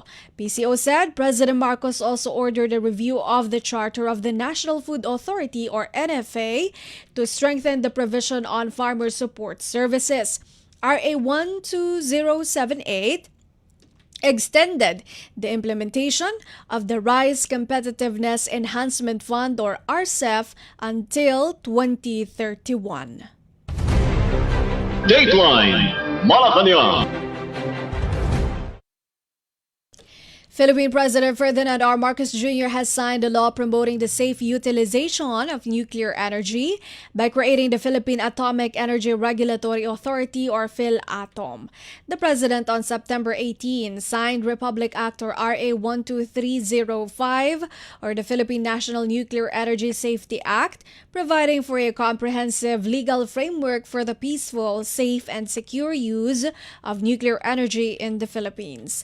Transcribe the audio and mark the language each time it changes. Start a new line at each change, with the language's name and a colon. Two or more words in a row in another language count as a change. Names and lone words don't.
English: PCO said President Marcos also ordered a review of the Charter of the National Food Authority or NFA to strengthen the provision on farmer support services. RA 12078 extended the implementation of the Rice Competitiveness Enhancement Fund or RCEF until 2031. Dateline Malacañang. Philippine President Ferdinand R. Marcos Jr. has signed a law promoting the safe utilization of nuclear energy by creating the Philippine Atomic Energy Regulatory Authority or PhilAtom. The President on September 18 signed Republic Act or RA 12305 or the Philippine National Nuclear Energy Safety Act, providing for a comprehensive legal framework for the peaceful, safe, and secure use of nuclear energy in the Philippines.